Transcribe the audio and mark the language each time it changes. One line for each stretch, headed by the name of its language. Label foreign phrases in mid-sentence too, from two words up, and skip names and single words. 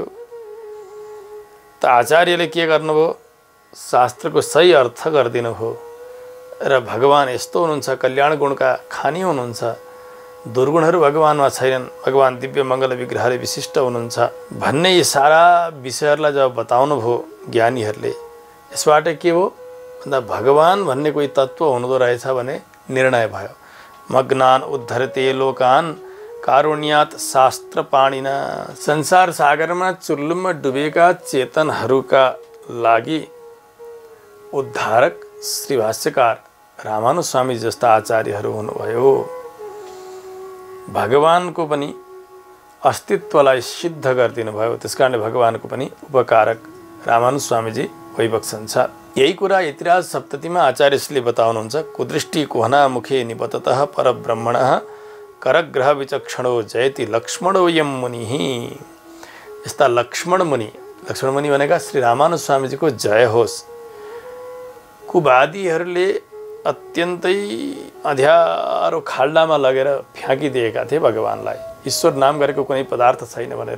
Nepali: त आचार्यले के गर्नुभयो, शास्त्रको सही अर्थ गरिदिनु भयो र भगवान यस्तो हुनुहुन्छ, कल्याण गुणका खानी हुनुहुन्छ, दुर्गुणहरू भगवानमा छैनन्, भगवान दिव्य मङ्गल विग्रहले विशिष्ट हुनुहुन्छ भन्ने यी सारा विषयहरूलाई जब बताउनु भयो ज्ञानीहरूले, यसबाट के हो भन्दा भगवान भन्ने कोही तत्त्व हुँदो रहेछ भने निर्णय भयो।
Sanskrit: मग्नान उद्धरते लोकान कारुण्यात शास्त्र पाणिना।
Nepali: संसार सागरमा चुल्लुममा डुबेका चेतनहरूका लागि उद्धारक श्री भाष्यकार रामानुज स्वामी जस्ता आचार्यहरू हुनुभयो। भगवानको पनि अस्तित्वलाई सिद्ध गरिदिनु भयो। त्यसकारणले भगवानको पनि उपकारक रामानुज स्वामीजी भइबक्सन्छ। यही कुरा यतिराज सप्ततीमा आचार्यश्रीले बताउनुहुन्छ।
Sanskrit: कुदृष्टि कुहना मुखे निबततः परब्रह्मणः करग्रह विचक्षणो जयति लक्ष्मणो यम मुनिः।
Nepali: यस्ता लक्ष्मण मुनि भनेका श्री रामानुज स्वामीजीको जय होस्। कुवादीहरूले अत्यन्तै अँध्यारो खाल्डामा लगेर फ्याँकिदिएका थिए भगवानलाई, ईश्वर नाम गरेको कुनै पदार्थ छैन भनेर।